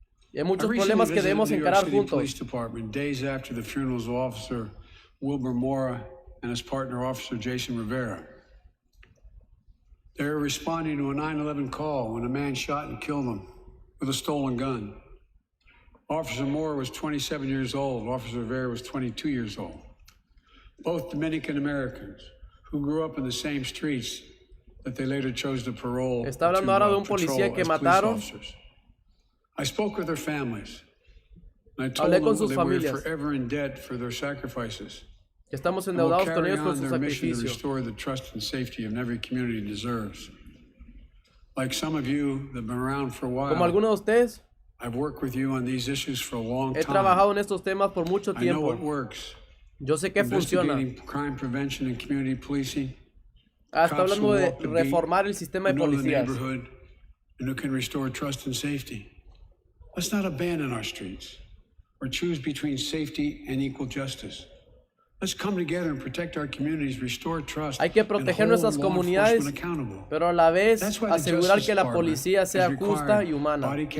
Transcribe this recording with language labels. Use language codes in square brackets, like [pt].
[es] Y hay muchos problemas que debemos encarar juntos. [en] Days after the funerals of Officer Wilbur Mora and his partner, Officer Jason Rivera. They were responding to a 9/11 call when a man shot and killed them with a stolen gun. Officer Mora was 27 years old. Officer Rivera was 22 years old. Both Dominican Americans who grew up in the same streets that they later chose to parole. [es] Está hablando ahora de un policía que mataron. [en] I spoke with their families. And I told them that they were forever in debt for their sacrifices. [es] Estamos endeudados con ellos por su sacrificio. [en] Restore the trust and safety of every community deserves. Like some of you that've been around for a while. [es] Como algunos de ustedes, [en] I've worked with you on these issues for a long time. [es] He trabajado en estos temas por mucho tiempo. [en] I know what works. [es] Yo sé que funciona. [en] Crime prevention and community policing. [es] Está hablando de reformar el sistema de policías. [en] And who can restore trust and safety. Let's not abandon our streets or choose between safety and equal justice. Let's come together and protect our communities, restore trust. [es] Hay que proteger nuestras comunidades, pero a la vez asegurar que la policía sea justa y humana.